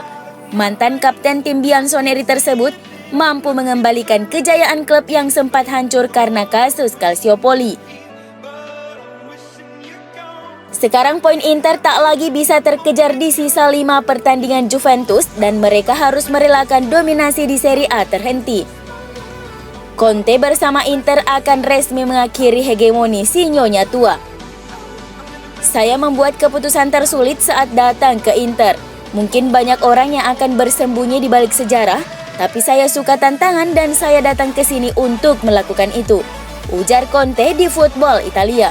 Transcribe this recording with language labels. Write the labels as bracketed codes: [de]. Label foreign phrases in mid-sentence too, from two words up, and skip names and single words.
[id] Mantan kapten tim Bianconeri tersebut mampu mengembalikan kejayaan klub yang sempat hancur karena kasus Calciopoli. Sekarang poin Inter tak lagi bisa terkejar di sisa 5 pertandingan Juventus dan mereka harus merelakan dominasi di Serie A terhenti. Conte bersama Inter akan resmi mengakhiri hegemoni si Nyonya tua. Saya membuat keputusan tersulit saat datang ke Inter. Mungkin banyak orang yang akan bersembunyi di balik sejarah, tapi saya suka tantangan dan saya datang ke sini untuk melakukan itu, ujar Conte di Football Italia.